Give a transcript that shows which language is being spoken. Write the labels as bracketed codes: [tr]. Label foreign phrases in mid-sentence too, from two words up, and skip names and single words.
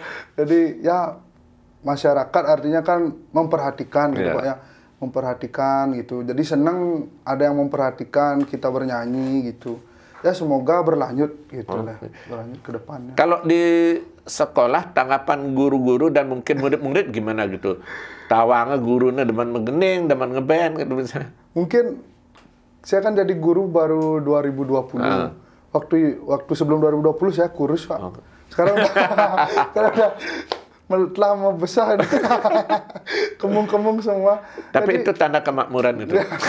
[id] Jadi ya masyarakat artinya kan memperhatikan gitu Pak ya. Memperhatikan gitu. Jadi senang ada yang memperhatikan kita bernyanyi gitu. Ya semoga berlanjut gitu lah. Berlanjut ke depannya. Kalau di sekolah tanggapan guru-guru dan mungkin murid-murid gimana gitu? Tawangnya gurunya demen mengening, demen ngeband gitu misalnya. Mungkin saya kan jadi guru baru 2020. Waktu sebelum 2020 saya kurus Pak. Sekarang udah telah membesar, kemung-kemung semua. Tapi itu tanda kemakmuran itu.